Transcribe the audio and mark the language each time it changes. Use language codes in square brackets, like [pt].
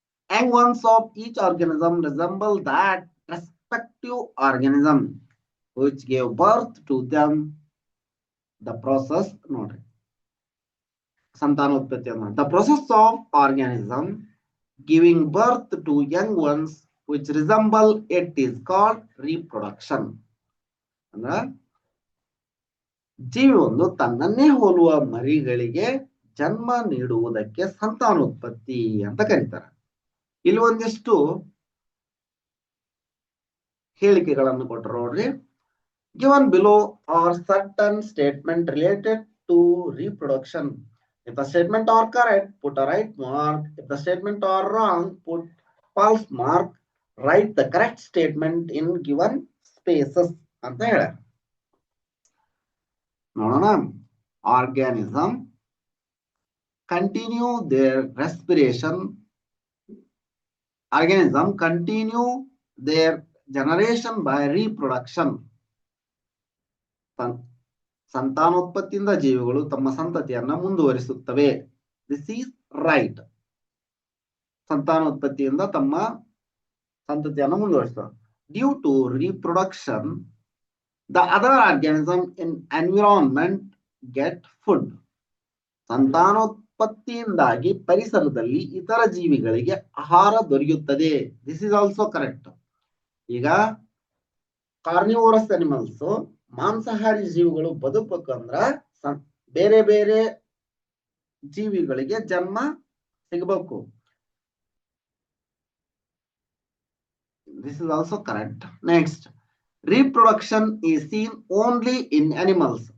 [en] Young ones of each organism resemble that respective organism which gave birth to them. The process, [kn] ನೋಡ್ರಿ, ಸಂತಾನೋತ್ಪತ್ತಿ ಅಂದ್ರೆ [en] the process of organism giving birth to young ones which resemble it is called reproduction. [kn] ಅಂದ್ರೆ ಜೀವಿ ಒಂದು ತನ್ನನ್ನೇ ಹೋಲುವ ಮರಿಗಳಿಗೆ ಜನ್ಮ ನೀಡುವುದಕ್ಕೆ ಸಂತಾನೋತ್ಪತ್ತಿ ಅಂತ ಕರೀತಾರೆ. ಇಲ್ಲಿ ಒಂದಿಷ್ಟು ಹೇಳಿಕೆಗಳನ್ನು ಕೊಟ್ಟರು ನೋಡ್ರಿ. [en] Given below are certain statement related to reproduction. If the statement are correct, put a right mark. If the statement are wrong, put false mark. Write the correct statement in given spaces [kn] ಅಂತ ಹೇಳ. [en] ನೋಡೋಣ. Organism continue their respiration. Organism continue their generation by reproduction. [kn] ಸಂತಾನೋತ್ಪತ್ತಿಯಿಂದ ಜೀವಿಗಳು ತಮ್ಮ ಸಂತತಿಯನ್ನ ಮುಂದುವರಿಸುತ್ತವೆ. [en] This is right. [kn] ಸಂತಾನೋತ್ಪತ್ತಿಯಿಂದ ತಮ್ಮ ಸಂತತಿಯನ್ನು ಮುಂದುವರಿಸುತ್ತವೆ. [en] Due to reproduction, the other organism in environment get food. [kn] ಸಂತಾನೋತ್ಪತ್ತಿಯಿಂದಾಗಿ ಪರಿಸರದಲ್ಲಿ ಇತರ ಜೀವಿಗಳಿಗೆ ಆಹಾರ ದೊರೆಯುತ್ತದೆ. [en] This is also correct. [kn] ಈಗ [en] carnivorous animals, [kn] ಮಾಂಸಾಹಾರಿ ಜೀವಿಗಳು ಬದುಕಬೇಕಂದ್ರ ಬೇರೆ ಬೇರೆ ಜೀವಿಗಳಿಗೆ ಜನ್ಮ ಸಿಗಬೇಕು. [en] This is also correct. Next, reproduction is seen only in animals.